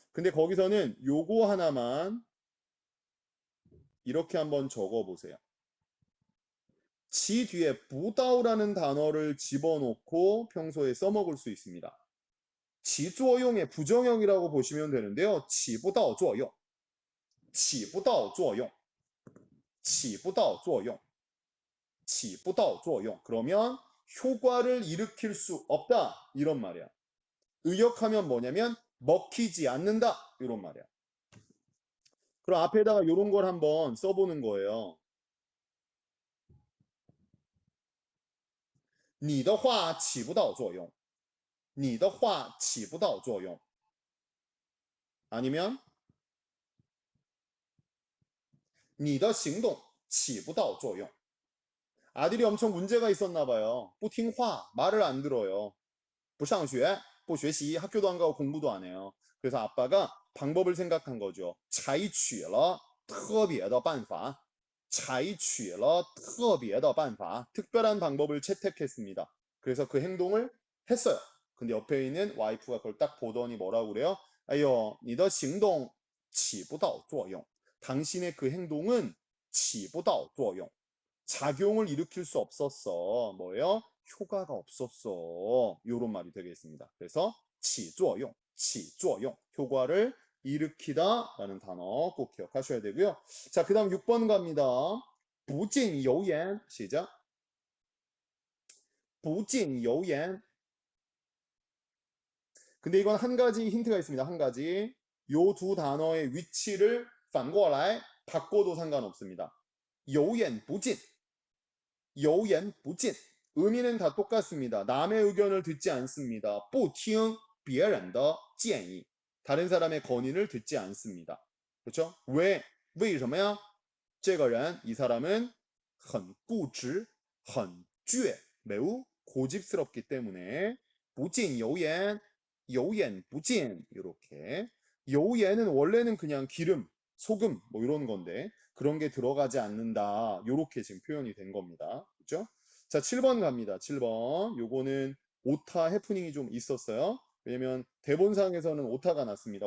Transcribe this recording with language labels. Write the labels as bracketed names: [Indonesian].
[Korean] 근데 거기서는 요거 하나만 이렇게 한번 적어보세요. 지 뒤에 부다오라는 단어를 집어넣고 평소에 써먹을 수 있습니다. 지조용의 부정형이라고 보시면 되는데요. 지부다오 조용. [Chinese] 起不到作用，起不到作用，起不到作用. [Korean] 그러면 효과를 일으킬 수 없다 이런 말이야. 의역하면 뭐냐면 먹히지 않는다 이런 말이야. 그럼 앞에다가 이런 걸 한번 써보는 거예요. [Chinese] 你的话起不到作用，你的话起不到作用. [Korean] 아니면 [Chinese] 你的行动起不到作用. [Korean] 아들이 엄청 문제가 있었나 봐요. [Chinese] 不听话, [Korean] 말을 안 들어요. [Chinese] 不上学, 不学习, [Korean] 학교도 안 가고 공부도 안 해요. 그래서 아빠가 방법을 생각한 거죠. [Chinese] 采取了特别的办法.采取了特别的办法. [Korean] 특별한 방법을 채택했습니다. 그래서 그 행동을 했어요. 근데 옆에 있는 와이프가 그걸 딱 보더니 뭐라고 그래요? [Chinese] 哎呦,你的行动起不到作用. [Korean] 당신의 그 행동은 [Chinese] 起不到作用. [Korean] 작용을 일으킬 수 없었어. 뭐예요? 효과가 없었어. 요런 말이 되겠습니다. 그래서 [Chinese] 起作用, 起作用, [Korean] 효과를 일으키다 라는 단어 꼭 기억하셔야 되고요. 자, 그 다음 6번 갑니다. [Chinese] 不尽油盐. [Korean] 시작. [Chinese] 不尽油盐. [Korean] 근데 이건 한 가지 힌트가 있습니다. 한 가지. 요 두 단어의 위치를 反过来 바꿔도 상관없습니다. [Chinese] 油盐不尽.油盐不尽. [Korean] 의미는 다 똑같습니다. 남의 의견을 듣지 않습니다. [Chinese] 不听别人的建议. [Korean] 다른 사람의 건의를 듣지 않습니다. 그렇죠? 왜? [Chinese] 为什么呀? 这个人, [Korean] 이 사람은 [Chinese] 很固执,很倔, [Korean] 매우 고집스럽기 때문에 [Chinese] 不尽油盐, 油盐不尽. [Korean] 이렇게. 油盐은 원래는 그냥 기름, 소금 뭐 이런 건데 그런 게 들어가지 않는다. 요렇게 지금 표현이 된 겁니다. 그렇죠? 자, 7번 갑니다. 7번. 요거는 오타 해프닝이 좀 있었어요. 왜냐면 대본상에서는 오타가 났습니다.